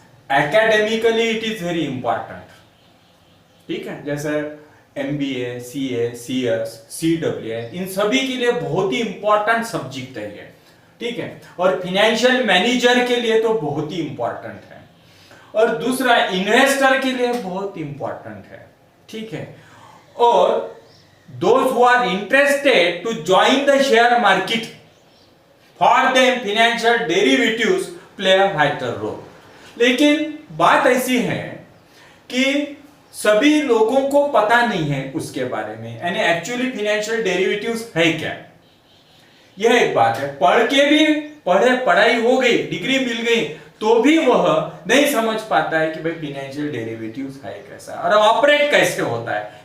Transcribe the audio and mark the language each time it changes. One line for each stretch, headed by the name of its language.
English: Academically it is very important.
Hindi: ठीक है, जैसे MBA, CA, CS, CWA इन सभी के लिए बहुत ही इंपॉर्टेंट सब्जेक्ट है ये। ठीक है, और फिनेंशियल मैनेजर के लिए तो बहुत ही इंपॉर्टेंट है और दूसरा इन्वेस्टर के लिए बहुत इंपॉर्टेंट है। ठीक है, और
English: those who are interested to join the share market, for them financial derivatives play a vital role।
Hindi: लेकिन बात ऐसी है कि सभी लोगों को पता नहीं है उसके बारे में, यानी एक्चुअली फिनेंशियल डेरिवेटिव्स है क्या। यह एक बात है, पढ़ के भी पढ़ाई हो गई, डिग्री मिल गई, तो भी वह नहीं समझ पाता है कि भाई फिनेंशियल डेरिवेटिव्स है कैसा और ऑपरेट कैसे होता है।